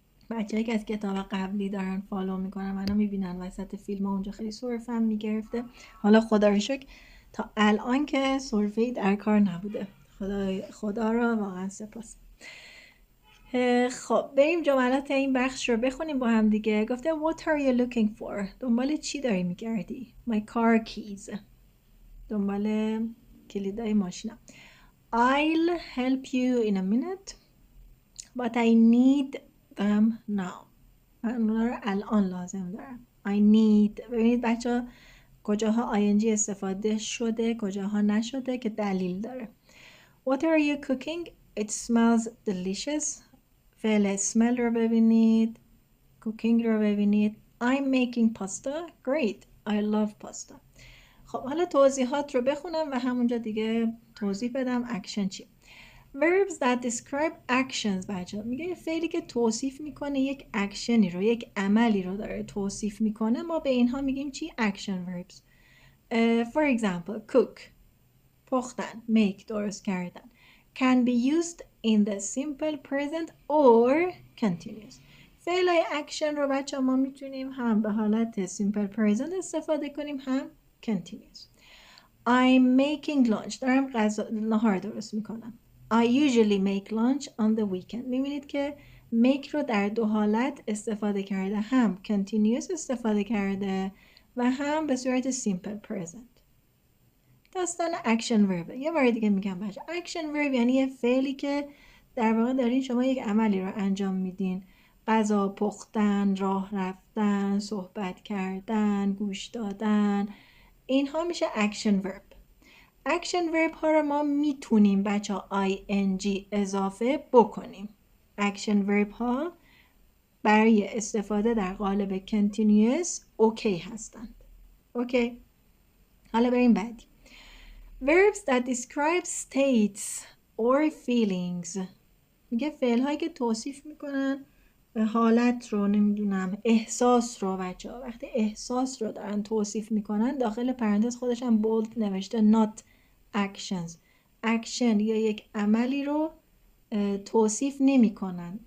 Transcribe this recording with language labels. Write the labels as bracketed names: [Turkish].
[Persian] بچه‌ای که از کتاب قبلی دارن فالو میکنن منو میبینن وسط فیلم اونجا خیلی سرفم میگرفته. حالا خدا رو شکر تا الان که سرفه‌ای در کار نبوده. خدا رو واقعا سپاس. خب بریم جملات این بخش رو بخونیم با هم دیگه. [English] گفته What are you looking for؟ [Persian] دنبال چی داری میگردی؟ [English] My car keys. [Persian] دنبال کلیدای ماشینم. [English] I'll help you in a minute. but I need them now. [Persian] من اونا رو الان لازم دارم. [English] I need. [Persian] ببینید بچه ها کجاها ing استفاده شده کجاها نشده که دلیل داره. [English] What are you cooking? It smells delicious. [Persian] فعل smell رو ببینید. cooking رو ببینید. [English] I'm making pasta. Great. I love pasta. [Persian] خب حالا توضیحات رو بخونم و همونجا دیگه توضیح بدم اکشن چی. [English] verbs that describe actions [Persian] بچه میگه فعلی که توصیف میکنه یک اکشنی رو یک عملی رو داره توصیف میکنه ما به اینها میگیم چی؟ action verbs. [English] For example cook پختن make [Persian] درست کردن [English] can be used in the simple present or continuous. [Persian] فعلای اکشن رو بچه ما میتونیم هم به حالت simple present استفاده کنیم هم continuous. [English] I'm making lunch [Persian] دارم نهار درست میکنم. [English] I usually make lunch on the weekend. [Persian] میبینید که make رو در دو حالت استفاده کرده هم continuous استفاده کرده و هم به صورت simple present. داستان اکشن ورب. یه بار دیگه میگم بچه اکشن ورب یعنی یه فعلی که در واقع دارین شما یک عملی رو انجام میدین. غذا پختن، راه رفتن، صحبت کردن، گوش دادن، اینها میشه اکشن ورب. اکشن ورب ها رو ما میتونیم بچه ing اضافه بکنیم. اکشن ورب ها برای استفاده در قالب continuous اوکی هستند. اوکی. حالا بریم بعدی. [English] verbs that describe states or feelings. [Persian] میگه فعل هایی که توصیف میکنن حالت رو نمیدونم احساس رو بچه ها وقتی احساس رو دارن توصیف میکنن داخل پرانتز خودش هم بولد نوشته not actions. اکشن یا یک عملی رو توصیف نمی کنن.